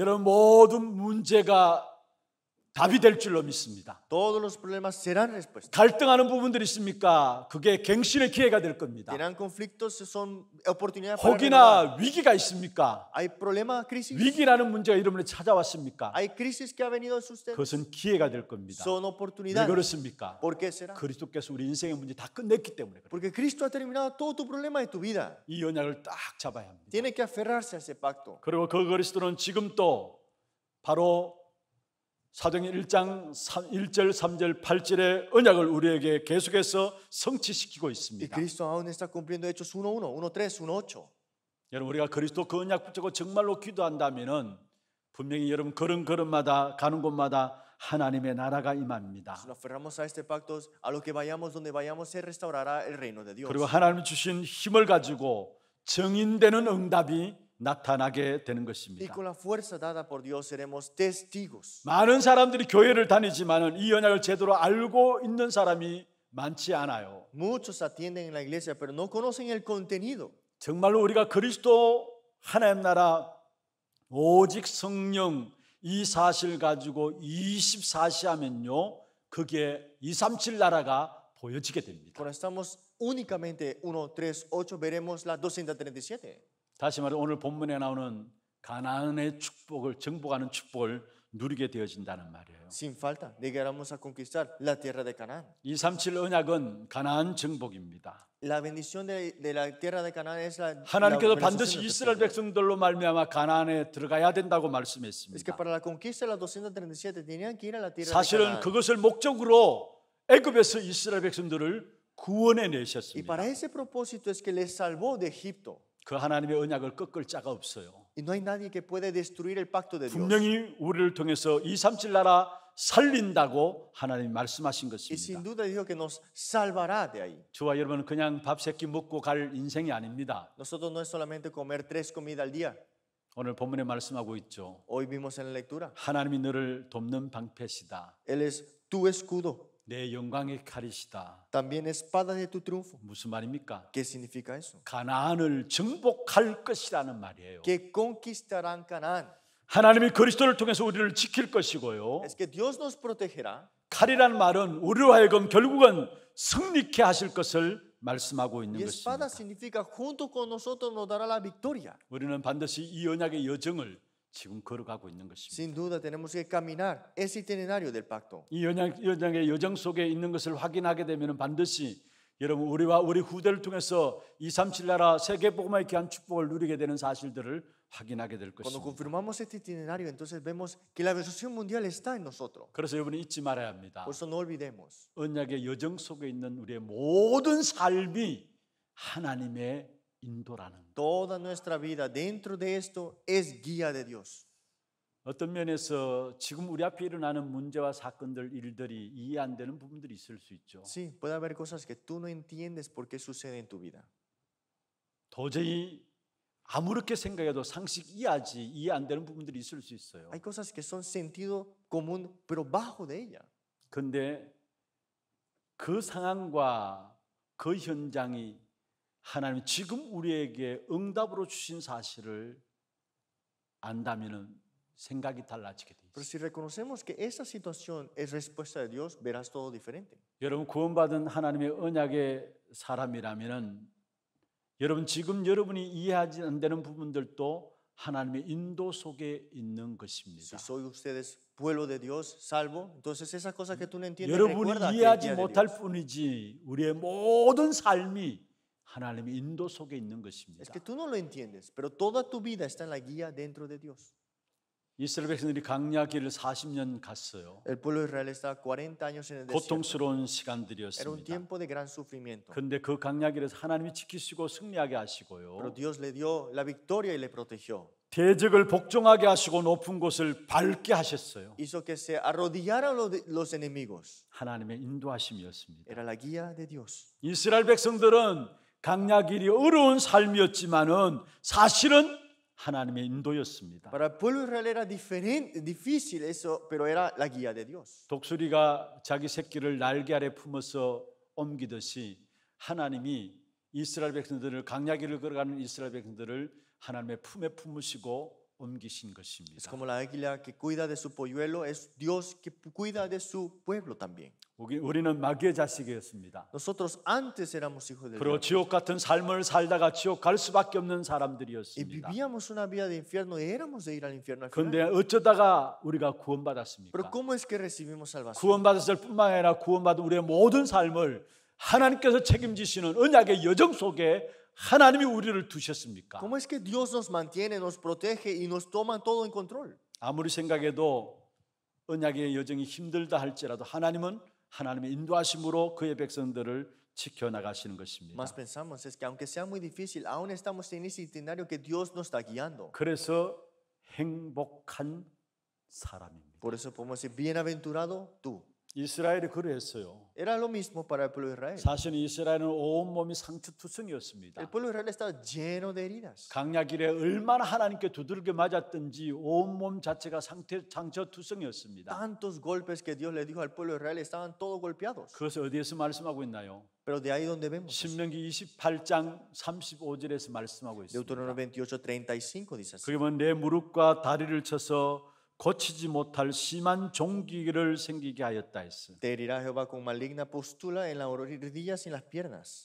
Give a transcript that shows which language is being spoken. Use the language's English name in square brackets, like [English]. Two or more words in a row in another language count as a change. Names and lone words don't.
[Korean] 여러분 모든 문제가 답이 될 줄로 믿습니다. [Spanish] Todos los problemas serán respuestas. [Korean] 갈등하는 부분들이 있습니까? 그게 갱신의 기회가 될 겁니다. [Spanish] Tendrán conflictos, son oportunidades para renovar. [Korean] 혹이나 위기가 있습니까? [Spanish] Hay problema, crisis. [Korean] 위기라는 문제가 여러분에 찾아왔습니까? [Spanish] Hay crisis que ha venido a usted. [Korean] 그것은 기회가 될 겁니다. [Spanish] Son [Korean] 왜 [Spanish] oportunidades. [Korean] 그렇습니까? [Spanish] ¿Por qué será? [Korean] 그리스도께서 우리 인생의 문제 다 끝냈기 때문에 그래요. [Spanish] Porque Cristo ha terminado todo tu problema de tu vida. [Korean] 이 언약을 딱 잡아야 합니다. [Spanish] Tiene que aferrarse a ese pacto. [Korean] 그리고 그 그리스도는 지금 또 바로 사도행전 1장 1절 3절 8절의 언약을 우리에게 계속해서 성취시키고 [Spanish] Y [Korean] 있습니다. [Spanish] Cristo aún está cumpliendo Hechos 1:1, 1:3, 1:8. [Korean] 여러분 우리가 그리스도 그 언약 붙잡고 정말로 기도한다면은 분명히 여러분 걸음걸음마다 가는 곳마다 하나님의 나라가 임합니다. [Spanish] Si nos aferramos a este pacto, a lo que vayamos, donde vayamos, se restaurará el reino de Dios. [Korean] 그리고 하나님 주신 힘을 가지고 정인되는 응답이 나타나게 되는 [Spanish] Y [Korean] 것입니다. [Spanish] con la fuerza dada por Dios seremos testigos. [Korean] 많은 사람들이 교회를 다니지만은 이 언약을 제대로 알고 있는 사람이 많지 않아요. [Spanish] Muchos atienden en la iglesia, pero no conocen el contenido. [Korean] 정말로 우리가 그리스도 하나님 나라 오직 성령 이 사실 가지고 24시 하면요 그게 237 나라가 보여지게 됩니다. [Spanish] Cuando estamos únicamente 1, 3, 8, veremos la 237. [Korean] 다시 말해 오늘 본문에 나오는 가나안의 축복을 정복하는 축복을 누리게 되어진다는 말이에요. [Spanish] Sin falta, llegaremos a conquistar la tierra de Canaán. [Korean] 237 언약은 가나안 정복입니다. [Spanish] La bendición de la tierra de Canaán es la [Korean] 하나님께서 [Spanish] la [Korean] 반드시 [Spanish] organización de 이스라엘 nuestro pueblo. [Korean] 백성들로 말미암아 가나안에 들어가야 된다고 [Spanish] Es que [Korean] 말씀했습니다. [Spanish] para la conquista de la 237 tenían que ir a la tierra de [Korean] 사실은 [Spanish] Canaán. [Korean] 그것을 목적으로 애굽에서 이스라엘 백성들을 구원해 [Spanish] Y [Korean] 내셨습니다. [Spanish] para ese propósito es que les salvó de Egipto. [Korean] 그 하나님의 언약을 꺾을 자가 없어요. [Spanish] Y no hay nadie que puede destruir el pacto de Dios. [Korean] 분명히 우리를 통해서 237 나라 살린다고 하나님이 말씀하신 [Spanish] Y sin [Korean] 것입니다. [Spanish] duda dijo que nos salvará de ahí. [Korean] 저와 여러분은 그냥 밥 세끼 먹고 갈 인생이 아닙니다. [Spanish] Nosotros no es solamente comer 3 comidas al día. [Korean] 오늘 본문에 말씀하고 있죠. [Spanish] Hoy vimos en la lectura. [Korean] 하나님이 너를 돕는 방패시다. [Spanish] Él es tu escudo, [Korean] 내 영광의 칼이시다. [Spanish] también espada de tu triunfo. [Korean] 무슨 말입니까? [Spanish] ¿Qué significa eso? [Korean] 가나안을 정복할 것이라는 말이에요. [Spanish] Que conquistarán Canaán. [Korean] 하나님이 그리스도를 통해서 우리를 지킬 것이고요. [Spanish] Es que Dios nos protegerá. [Korean] 칼이라는 말은 우리로 하여금 결국은 승리케 하실 것을 말씀하고 있는 [Spanish] Y espada [Korean] 것입니다. [Spanish] significa junto con nosotros nos dará la victoria. [Korean] 우리는 반드시 이 언약의 여정을 지금 걸어가고 있는 것입니다. [Spanish] Sin duda tenemos que caminar ese itinerario del pacto. [Korean] 이 언약의 여정 속에 있는 것을 확인하게 되면 반드시 여러분 우리와 우리 후대를 통해서 237 나라 세계복음화의 귀한 축복을 누리게 되는 사실들을 확인하게 될 [Spanish] Cuando [Korean] 것입니다. [Spanish] confirmamos este itinerario, entonces vemos que la bendición mundial está en nosotros. [Korean] 그래서 여러분이 잊지 말아야 합니다. [Spanish] Por eso no olvidemos. [Korean] 언약의 여정 속에 있는 우리의 모든 삶이 하나님의 인도라는 것. [Spanish] Toda nuestra vida dentro de esto es guía de Dios. [Korean] 어떤 면에서 지금 우리 앞에 일어나는 문제와 사건들, 일들이 이해 안 되는 부분들이 있을 수 있죠. [Spanish] Sí, puede haber cosas que tú no entiendes por qué sucede en tu vida. [Korean] 도저히 아무렇게 생각해도 상식 이해 안 되는 부분들이 있을 수 있어요. [Spanish] Hay cosas que son sentido común, pero bajo de ella. [Korean] 근데 그 상황과 그 현장이 하나님이 지금 우리에게 응답으로 주신 사실을 안다면은 생각이 달라지게 돼 [Spanish] Pero [Korean] 있어요. [Spanish] si reconocemos que esa situación es respuesta de Dios, verás todo diferente. [Korean] 여러분 구원받은 하나님의 언약의 사람이라면은 여러분 지금 여러분이 이해하지 안 되는 부분들도 하나님의 인도 속에 있는 것입니다. [Spanish] Si soy ustedes pueblo de Dios, salvo, entonces esas cosas que tú no entiendes, [Korean] 여러분이 [Spanish] recuerda que es [Korean] 이해하지 [Spanish] guía de [Korean] 못할 [Spanish] Dios. [Korean] 뿐이지 우리의 모든 삶이 하나님의 인도 속에 있는 [Spanish] Es [Korean] 것입니다. [Spanish] que tú no lo entiendes, pero toda tu vida está en la guía dentro de Dios. [Korean] 이스라엘 백성들이 광야길을 40년 갔어요. [Spanish] El pueblo de Israel estaba 40 años en el desierto. [Korean] 고통스러운 [Spanish] Era un [Korean] 시간들이었습니다. [Spanish] tiempo de gran sufrimiento. [Korean] 그런데 그 광야길에서 하나님이 지키시고 승리하게 [Spanish] Pero [Korean] 하시고요. [Spanish] Dios le dio la victoria y le protegió. [Korean] 대적을 복종하게 하시고 높은 곳을 밟게 하셨어요. [Spanish] Hizo que se arrodillaran los enemigos. [Korean] 하나님의 인도하심이었습니다. [Spanish] Era la guía de Dios. [Korean] 이스라엘 백성들은 광야길이 어려운 삶이었지만은 사실은 하나님의 인도였습니다. [Spanish] Para el pueblo de Israel era difícil eso, pero era la guía de Dios. [Korean] 독수리가 자기 새끼를 날개 아래 품어서 옮기듯이 하나님이 이스라엘 백성들을 광야길을 걸어가는 이스라엘 백성들을 하나님의 품에 품으시고 옮기신 [Spanish] Es [Korean] 것입니다. [Spanish] como la águila que cuida de su polluelo, es Dios que cuida de su pueblo también. [Korean] 우리는 마귀의 자식이었습니다. [Spanish] Nosotros antes éramos hijos del [Korean] 그리고 [Spanish] diablo [Korean] 지옥 같은 삶을 살다가 지옥 갈 수밖에 없는 [Spanish] y [Korean] 사람들이었습니다. [Spanish] vivíamos una vida de infierno y éramos de ir al infierno al [Korean] 그런데 [Spanish] final. [Korean] 어쩌다가 우리가 [Spanish] Pero [Korean] 구원받았습니까? [Spanish] ¿cómo es que recibimos salvación? [Korean] 구원받았을 뿐만 아니라 구원받은 우리의 모든 삶을 하나님께서 책임지시는 언약의 여정 속에 하나님이 우리를 두셨습니까? [Spanish] ¿Cómo es que Dios nos mantiene, nos protege y nos toma todo en control? [Korean] 아무리 생각해도 언약의 여정이 힘들다 할지라도 하나님은 하나님의 인도하심으로 그의 백성들을 지켜나가시는 것입니다. [Spanish] Más pensamos es que aunque sea muy difícil, aún estamos en ese itinerario que Dios nos está guiando. [Korean] 그래서 행복한 사람입니다. [Spanish] Por eso podemos decir, bienaventurado tú. [Korean] 이스라엘이 그러했어요. [Spanish] Era lo mismo para el pueblo de Israel. [Korean] 사실 이스라엘은 온몸이 상처투성이었습니다. [Spanish] El pueblo de Israel estaba lleno de heridas. [Korean] 광야길에 얼마나 하나님께 두들겨 맞았든지 온몸 자체가 상처투성이었습니다. [Spanish] Tantos golpes que Dios le dijo al pueblo de Israel estaban todos golpeados. [Korean] 그것을 어디에서 말씀하고 있나요? [Spanish] Pero de ahí donde vemos. [Korean] 신명기 28장 35절에서 말씀하고 있습니다. [Spanish] Deuteronomio 28:35 dice así. [Korean] 그러면 내 무릎과 다리를 쳐서 고치지 못할 심한 종기를 생기게 하였다 했어. [Spanish] Te herirá Jehová con maligna pústula en las rodillas y en las piernas.